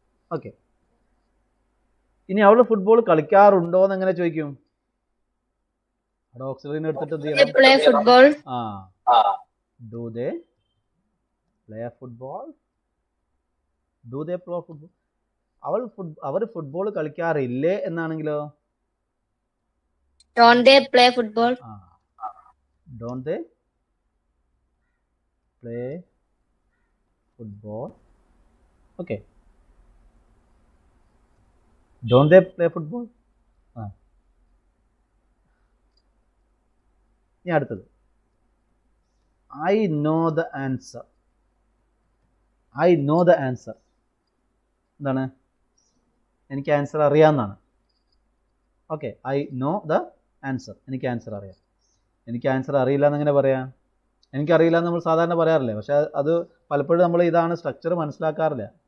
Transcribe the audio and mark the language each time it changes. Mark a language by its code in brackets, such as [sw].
[ml] Okay, ഇനി അവൾ football കളിക്കാറുണ്ടോ എന്ന് എങ്ങനെ ചോദിക്കും? അവിടെ ഓക്സിലറിനെ എടുത്തിട്ട് എന്ത് ചെയ്യണം? [en] play football. Do they play football? Do they play football? [ml] Our football കളിക്കാറില്ലേ എന്നാണെങ്കിലോ? [en] Don't they play football? Don't they play football? Okay, don't they play football? [ml] ഇനി അടുത്തത് [en] I know the answer. I know the answer എന്താണ്? [ml] എനിക്ക് answer അറിയാമെന്നാണ്. Okay, [en] I know the answer, [ml] എനിക്ക് answer അറിയാം. എനിക്ക് answer അറിയില്ല എന്നെങ്ങനെ പറയാം? എനിക്കറിയില്ല എന്ന് നമ്മൾ സാധാരണ പറയാറില്ലേ? പക്ഷെ അത് പലപ്പോഴും നമ്മൾ ഇതാണ് സ്ട്രക്ചർ മനസ്സിലാക്കാറില്ല.